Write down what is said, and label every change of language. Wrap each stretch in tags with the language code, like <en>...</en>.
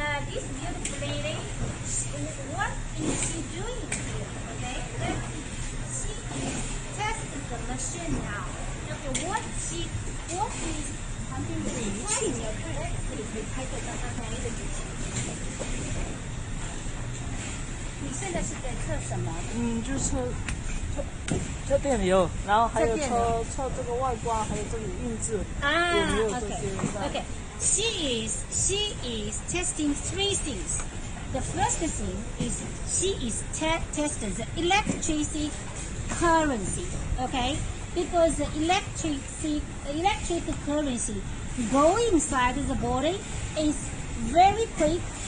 <en>This beautiful lady, what is she doing here, okay? She is testing the machine now. Okay, what is</en> <zh>产品的仪器，这里可以拍摄到刚才那个仪器。你现在是在测什么？就是测电流，然后还有测这个外观，还有这里印制有没有这些。</zh> <en>Okay. She is testing three things. The first thing is she is testing the electric currency. Okay, because the electric currency go inside the body is very quick.</en>